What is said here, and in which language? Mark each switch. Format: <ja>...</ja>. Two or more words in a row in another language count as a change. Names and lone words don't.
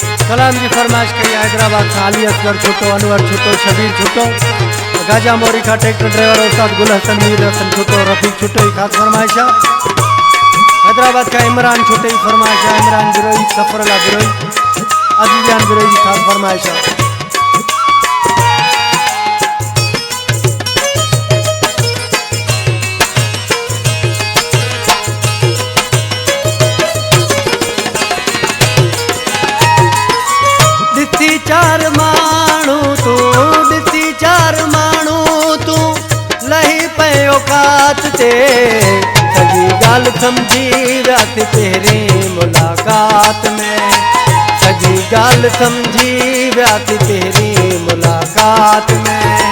<sd>सलाम जी फरमाइश करी हैदराबाद का अली असगर छुटो, अनवर छुटो, शबीर छुटो, गाजा मोरी का ट्रैक्टर ड्राइवर उस्ताद गुल हसन मीर हसन छुटो, रफीक छुटो ही खास फरमाइश। हैदराबाद का इमरान छुटे ही फरमाइश, इमरान बिरोई, सफरला बिरोई, अजीजान बिरोई की खास फरमाइश। चार मानू तू दिसी चार मानू तू लही पयो कात ते सजी गाल समझी रात तेरी मुलाकात में, सजी गाल समझी रात तेरी मुलाकात में।</sd>